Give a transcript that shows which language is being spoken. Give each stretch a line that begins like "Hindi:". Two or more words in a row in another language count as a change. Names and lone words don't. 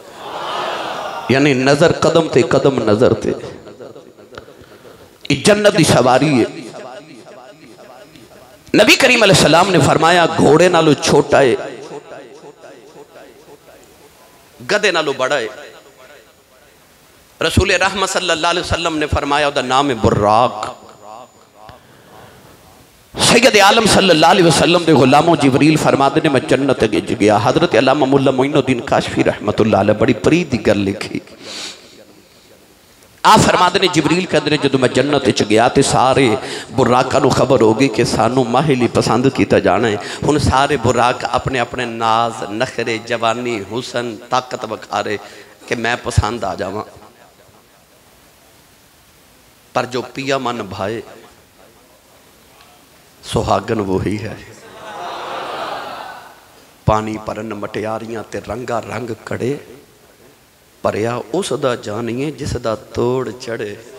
Punjabi: یعنی نظر قدم تے قدم نظر تے.
Urdu: جنت کی سواری ہے.
Punjabi: نبی کریم علیہ السلام نے فرمایا گھوڑے نالوں چھوٹا ہے، گدھے نالوں وڈا ہے.
Urdu: رسول رحمت
Arabic: صلى الله عليه وسلم
Urdu: نے فرمایا اس کا نام ہے براق.
Punjabi: سید عالم
Arabic: صلى الله عليه وسلم
Punjabi: کے غلامو جبریل فرماندے نے میں جنت گیا. حضرت علامہ ملا معین الدین کاشفی
Arabic: رحمة الله عليه
Punjabi: بڑی پریت کی گل لکھی.
Urdu: آ فرماتے نے جبریل کہتے ہیں جو میں جنت گیا تو سارے براقاں کو خبر ہو گئی کہ
Punjabi: سانوں ماہلی پسند کیا جانا ہے. ہن سارے براق اپنے اپنے ناز نخرے جوانی حسن طاقت وکھا رہے کہ میں پسند آ جاواں، پر جو پیا من بھائے سہاگن وہی ہے. پانی بھرن مٹیاریاں تے رنگا رنگ گھڑے، بھریا اس دا جانیے جس دا توڑ چڑھے.